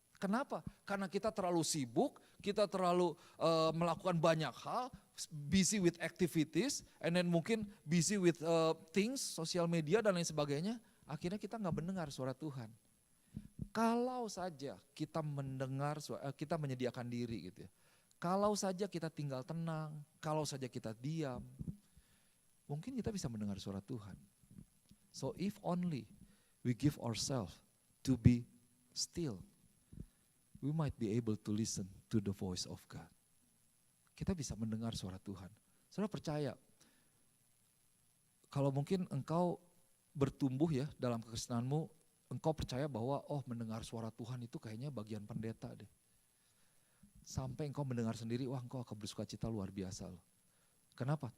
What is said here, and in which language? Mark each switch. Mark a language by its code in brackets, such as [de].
[id] Kenapa? Karena kita terlalu sibuk, kita terlalu melakukan banyak hal, [en] busy with activities, and then [id] mungkin [en] busy with things, [id] sosial media dan lain sebagainya. Akhirnya kita nggak mendengar suara Tuhan. Kalau saja kita mendengar, kita menyediakan diri gitu ya. Kalau saja kita tinggal tenang, kalau saja kita diam, mungkin kita bisa mendengar suara Tuhan. [en] So if only we give ourselves to be still, we might be able to listen to the voice of God. [id] Kita bisa mendengar suara Tuhan. Saudara percaya, kalau mungkin engkau bertumbuh ya dalam kekristenanmu, engkau percaya bahwa mendengar suara Tuhan itu kayaknya bagian pendeta deh. Sampai engkau mendengar sendiri, wah engkau akan bersukacita luar biasa loh. Kenapa?